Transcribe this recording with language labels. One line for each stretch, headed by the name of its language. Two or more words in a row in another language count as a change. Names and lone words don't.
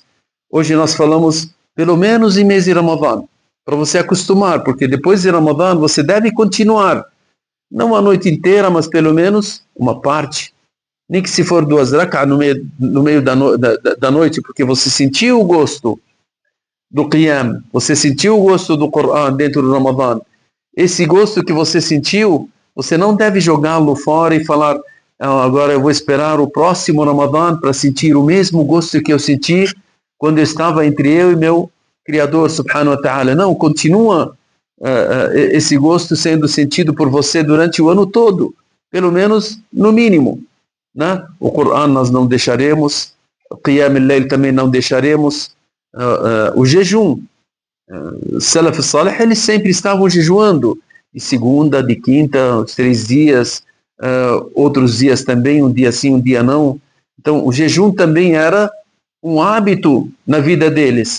Portuguese: Hoje nós falamos pelo menos em mês de Ramadã, para você acostumar, porque depois de Ramadã você deve continuar, não a noite inteira, mas pelo menos uma parte, nem que se for 2 rak'ah no meio da noite, porque você sentiu o gosto do Qiyam, você sentiu o gosto do Coran dentro do Ramadã. Esse gosto que você sentiu, você não deve jogá-lo fora e falar, agora eu vou esperar o próximo Ramadã para sentir o mesmo gosto que eu senti quando eu estava entre eu e meu Criador,
Arabic: سبحانه وتعالى.
Portuguese: Não, continua esse gosto sendo sentido por você durante o ano todo, pelo menos no mínimo. Né? O Coran nós não deixaremos, o
Arabic: قيام الليل
Portuguese: também não deixaremos, o jejum.
Arabic: سلف صالح,
Portuguese: eles sempre estavam jejuando, de segunda, de quinta, os 3 dias, outros dias também, um dia sim, um dia não. Então, o jejum também era um hábito na vida deles.